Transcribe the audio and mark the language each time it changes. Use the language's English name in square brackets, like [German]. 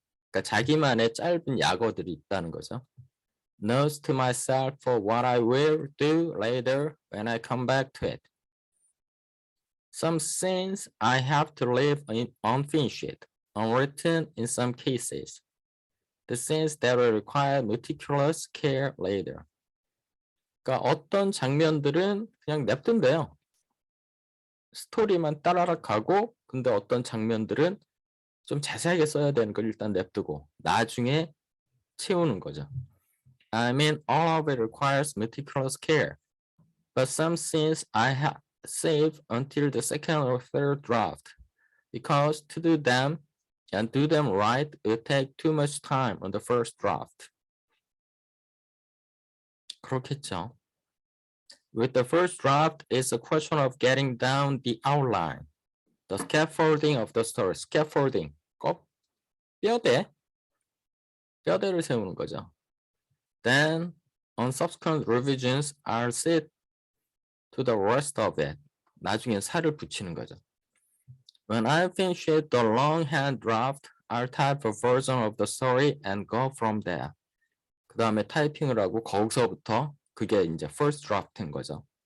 [Korean] 그러니까 자기만의 짧은 약어들이 있다는 거죠. [English] Notes to myself for what I will do later when I come back to it. Some scenes I have to leave unfinished, unwritten in some cases. The scenes that will require meticulous care later. [Korean] 그러니까 어떤 장면들은 그냥 냅둔대요. 스토리만 따라락 가고, 근데 어떤 장면들은 좀 자세하게 써야 되는 걸 일단 냅두고 나중에 채우는 거죠. [English] I mean, all of it requires meticulous care. But some scenes I have saved until the second or third draft, because to do them and do them right will take too much time on the first draft. [Korean] 그렇겠죠. [English] With the first draft, it's a question of getting down the outline, the scaffolding of the story. [Korean] Scaffolding, 뼈대를 세우는 거죠. [English] Then, on subsequent revisions, I'll see to the rest of it. [Korean] 나중에 살을 붙이는 거죠. [English] When I finish the longhand draft, I'll type a version of the story and go from there. [Korean] 그 다음에 타이핑을 하고 거기서부터 그게 이제 [English] first draft [Korean] 인 거죠.